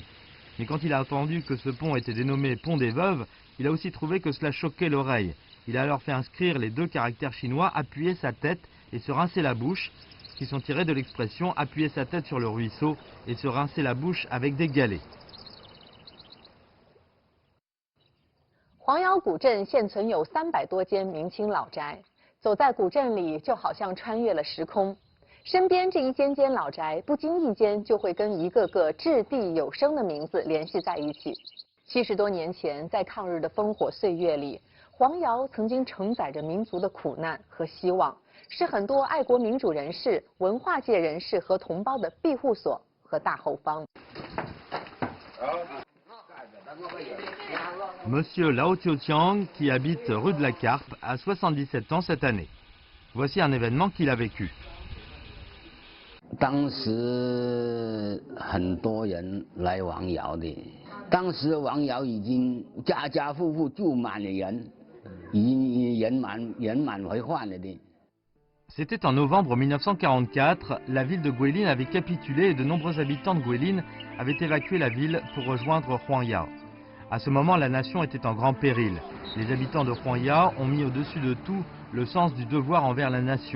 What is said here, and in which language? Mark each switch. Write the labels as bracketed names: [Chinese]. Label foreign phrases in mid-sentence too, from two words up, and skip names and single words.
[French] Mais quand il a entendu que ce pont était dénommé pont des veuves, il a aussi trouvé que cela choquait l'oreille. Il a alors fait inscrire les 2 caractères chinois « appuyer sa tête » et « se rincer la bouche », qui sont tirés de l'expression « appuyer sa tête sur le ruisseau » et « se rincer la bouche avec des galets ». [Chinese] 黄窑古镇现存有300多间明清老宅，走在古镇里就好像穿越了时空。身边这一间间老宅，不经意间就会跟一个个掷地有声的名字联系在一起。70多年前，在抗日的烽火岁月里，黄窑曾经承载着民族的苦难和希望，是很多爱国民主人士、文化界人士和同胞的庇护所和大后方。 [French] Monsieur Lao Tiotiang, qui habite rue de la Carpe, a 77 ans cette année. Voici un événement qu'il a vécu. [Chinese] 当时很多人来王窑的，当时王窑已经家家户户住满了人，已经人满为患了的。 [French] C'était en novembre 1944, la ville de Guilin avait capitulé et de nombreux habitants de Guilin avaient évacué la ville pour rejoindre Huangya. À ce moment, la nation était en grand péril. Les habitants de Huangya ont mis au-dessus de tout le sens du devoir envers la nation.